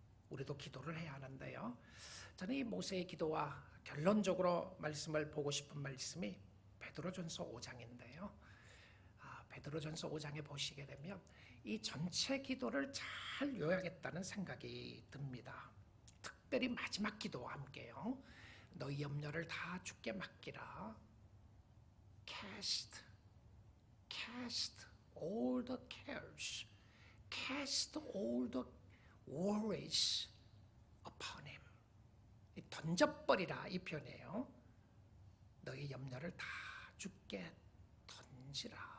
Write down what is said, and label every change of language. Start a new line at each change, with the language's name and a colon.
Korean: 우리도 기도를 해야 하는데요. 저는 이 모세의 기도와 결론적으로 말씀을 보고 싶은 말씀이 베드로전서 5장인데요. 베드로전서 5장에 보시게 되면 이 전체 기도를 잘 요약했다는 생각이 듭니다. 특별히 마지막 기도와 함께요. 너희 염려를 다 주께 맡기라.
English: Cast all the cares, cast all the worries upon him.
Korean: 던져버리라, 이 표현이에요. 너희 염려를 다 주께 던지라.